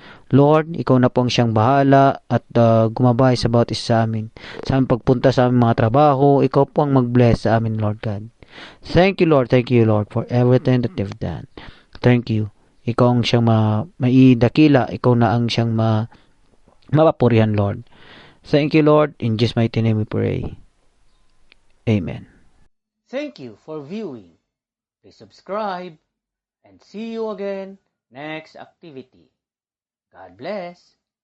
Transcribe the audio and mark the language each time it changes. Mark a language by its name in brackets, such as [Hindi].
[Filipino] Lord, ikaw na po ang siyang bahala at gumabay sa bawat isa sa amin. Sa aming pagpunta sa aming mga trabaho, ikaw po ang mag-bless sa amin, Lord God. [English] Thank you, Lord, for everything that you've done. Thank you. [Filipino] Ikaw ang siyang maidakila, ikaw na ang siyang mapapurihan, Lord. [English] Thank you, Lord. In Jesus' mighty name we pray. Amen. Thank you for viewing. Please subscribe and see you again next activity. God bless.